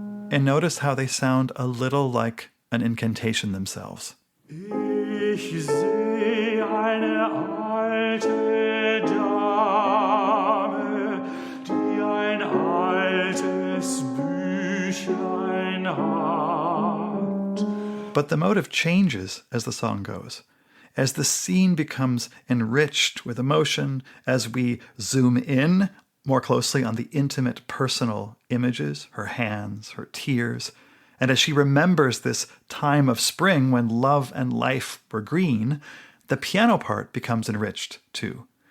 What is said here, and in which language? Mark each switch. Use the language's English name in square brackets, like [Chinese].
[English] And notice how they sound a little like an incantation themselves. [German] Ich seh eine alte Dame, die ein altes Büchlein hat. [English] But the motive changes as the song goes. As the scene becomes enriched with emotion, as we zoom in more closely on the intimate, personal images, her hands, her tears, and as she remembers this time of spring when love and life were green, the piano part becomes enriched too.